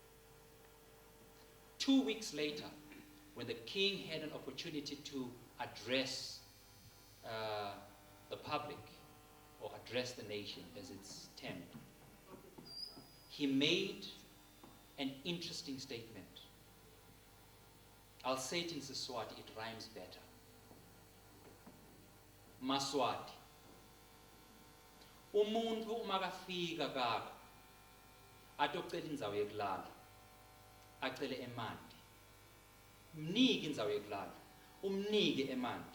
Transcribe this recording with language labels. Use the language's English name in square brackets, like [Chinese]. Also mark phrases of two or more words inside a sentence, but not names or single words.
[English] 2 weeks later, when the king had an opportunity to address the public, or address the nation as it's termed, he made an interesting statement. I'll say it in Siswati, it rhymes better. Maswati. [Swati] Umuntu umakafika kaka atocela indzawo yekulala, acele emanti. Mnike indzawo yekulala, umnike emanti.